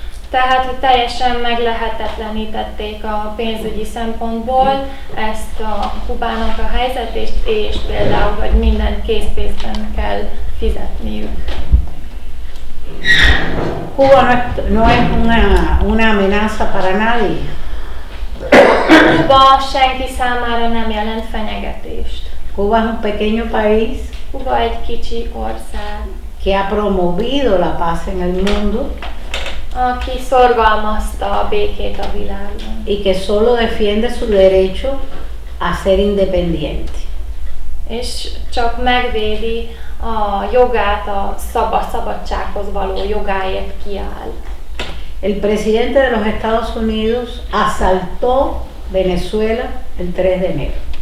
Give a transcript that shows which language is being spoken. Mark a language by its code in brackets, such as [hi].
[hu] Tehát, hogy teljesen meglehetetlenítették a pénzügyi szempontból ezt a Kubának a helyzetét, és például, hogy minden készpénzben kell fizetniük. [es] Cuba no es una amenaza para nadie. [hu] Kuba senki számára nem jelent fenyegetést. [es] Cuba es un pequeño país [hu] Kuba egy kicsi ország, [es] que ha promovido la paz en el mundo [hu] aki szorgalmazta a békét a világon. [es] y que solo defiende su derecho a ser independiente. [hu] És csak megvédi a jogát, a szabadsághoz való jogáért kiáll. [es] El presidente de los Estados Unidos asaltó Venezuela el 3 de enero.